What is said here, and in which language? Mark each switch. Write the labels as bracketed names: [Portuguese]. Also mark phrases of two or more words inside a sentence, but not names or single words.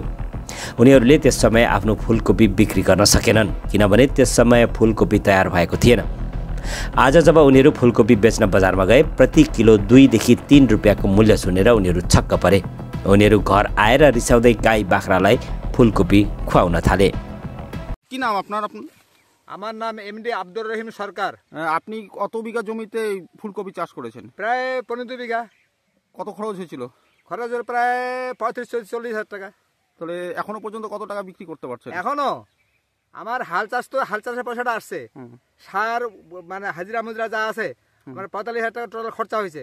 [Nepali] उनीहरूले त्यस समय आफ्नो फूलकोपी बिक्री गर्न सकेनन्, किनभने त्यस समय फूलकोपी तयार भएको थिएन। आज जब उनीहरू फूलकोपी बेच्न बजारमा गए, प्रति किलो 2 देखि 3 रुपियाँको मूल्य सुनेर उनीहरू छक्क परे। उनीहरू घर आएर रिसाउँदै गाई बाख्रालाई फूलकोपी खुवाउन थाले। [Bangla] কি নাম আপনার? আমার নাম এমডি আব্দুর রহিম সরকার। আপনি কত বিঘা জমিতে ফুলকপি চাষ করেছেন? প্রায় 15 বিঘা। কত খরচ হয়েছিল? খরচ প্রায় 35-40 হাজার টাকা। তাহলে এখনো পর্যন্ত কত টাকা বিক্রি করতে পারছেন? এখনো আমার হাল চাষের পয়সাটা আসছে, সার মানে হাজিরা মুজরা যা আছে, মানে 45,000 টাকা টোটাল খরচা হয়েছে।